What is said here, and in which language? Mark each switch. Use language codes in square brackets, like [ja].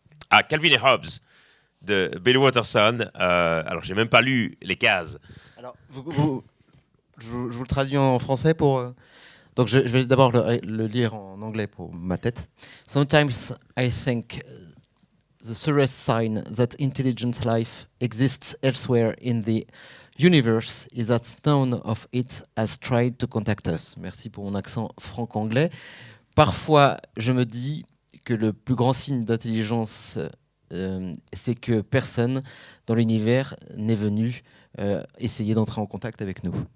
[fr] Ah, Calvin et Hobbes de Bill Watterson. Alors, j'ai même pas lu les cases. Alors, je vous le traduis en français pour. Donc, je vais d'abord le lire en anglais pour ma tête. [en] Sometimes I think the surest sign that intelligent life exists elsewhere in the universe is that none of it has tried to contact us. [fr] Merci pour mon accent franc-anglais. Parfois, je me dis que le plus grand signe d'intelligence, c'est que personne dans l'univers n'est venu essayer d'entrer en contact avec nous.